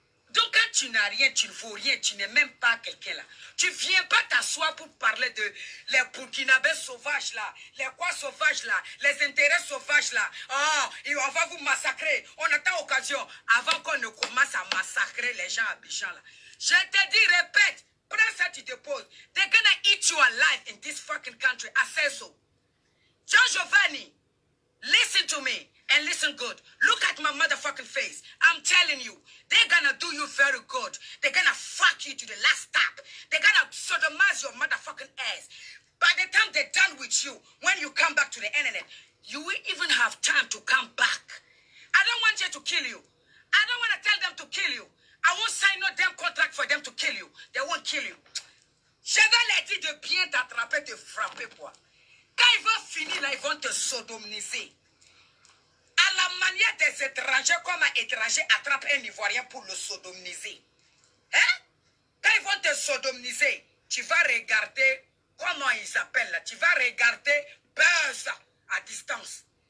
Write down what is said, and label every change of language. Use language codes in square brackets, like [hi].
[fr] Donc quand tu n'as rien, tu ne vaux rien, tu n'es même pas quelqu'un là. Tu ne viens pas t'asseoir pour parler de les Burkinabés sauvages là, les quoi sauvages là, les intérêts sauvages là. Oh, et on va vous massacrer. On attend occasion avant qu'on ne commence à massacrer les gens à Abidjan là. Je te dis, répète, prends ça, tu te poses. [en] They're gonna eat you alive in this fucking country. I say so. John Giovanni, listen to me and listen good. Look at my motherfucking face. I'm telling you, they're gonna do you very good. They're gonna fuck you to the last stop. They're gonna sodomize your motherfucking ass. By the time they're done with you, when you come back to the internet, you will even have time to come back. I don't want you to kill you. I don't want to tell them to kill you. I won't sign no damn contract for them to kill you. They won't kill you. [fr] Je vais leur dire de bien t'attraper, te frapper, quoi. Quand ils vont finir là, ils vont te sodomiser. À la manière des étrangers, comme un étranger attrape un Ivoirien pour le sodomiser. Hein? Quand ils vont te sodomiser, tu vas regarder, comment ils s'appellent là, tu vas regarder buzz à distance.